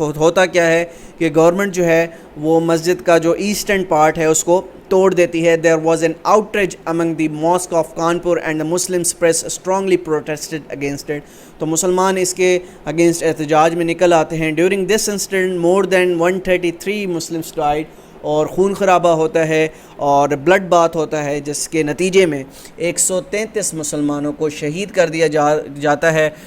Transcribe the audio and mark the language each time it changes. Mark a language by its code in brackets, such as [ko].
[ur] ہوتا کیا ہے کہ گورنمنٹ جو ہے وہ مسجد کا جو ایسٹرن پارٹ ہے اس کو توڑ دیتی ہے. [en] There was an outrage among the mosque of Kanpur and the Muslims press strongly protested against it. [ur] تو مسلمان اس کے اگینسٹ احتجاج میں نکل آتے ہیں. [en] during this incident more than 133 Muslims died, [ur] اور خون خرابہ ہوتا ہے اور بلڈ بات ہوتا ہے, جس کے نتیجے میں 133 مسلمانوں کو شہید کر دیا جاتا ہے.